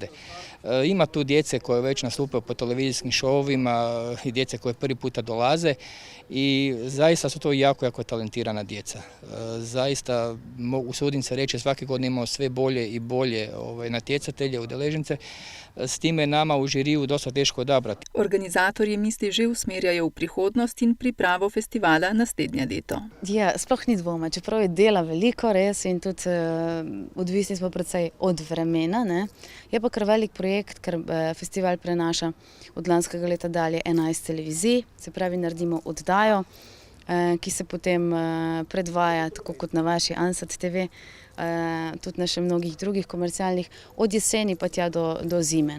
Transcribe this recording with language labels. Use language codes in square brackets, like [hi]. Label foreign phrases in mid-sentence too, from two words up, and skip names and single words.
[hr] Ima tu djece koje već nastupaju po televizijskim šovima i djece koje prvi puta dolaze i zaista su to jako talentirana djeca. Zaista, usudim se reći, svake godine imamo sve bolje i bolje natjecatelje, udeležence. S time je nama u žiriju dosta teško odabrati. [sl] Organizatorji misli že usmerjajo v prihodnost in pripravo festivala naslednje leto. Ja, sploh ni dvoma, čeprav je dela veliko, res, in tudi odvisni smo predvsej od vremena, ne. Je pa kar velik projekt, ker festival prenaša od lanskega leta dalje 11 televizij, se pravi, naredimo oddajo, ki se potem predvaja, tako kot na vaši Ansat TV, tudi na še mnogih drugih komercialnih, od jeseni pa tja do zime.